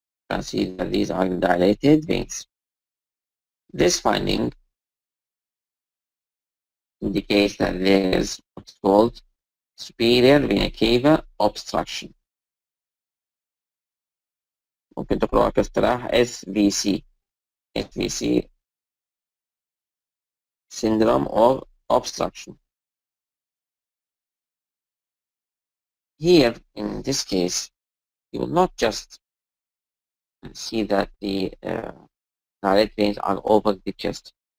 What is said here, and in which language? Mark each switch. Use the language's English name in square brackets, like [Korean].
[English] You can see that these are dilated veins. This finding indicates that there is what's called superior vena cava obstruction. [Arabic] ممكن تقرأها كاصطلاح SVC. [English] SVC syndrome of obstruction. Here, in this case, you will not just see that the dilated veins are over the chest.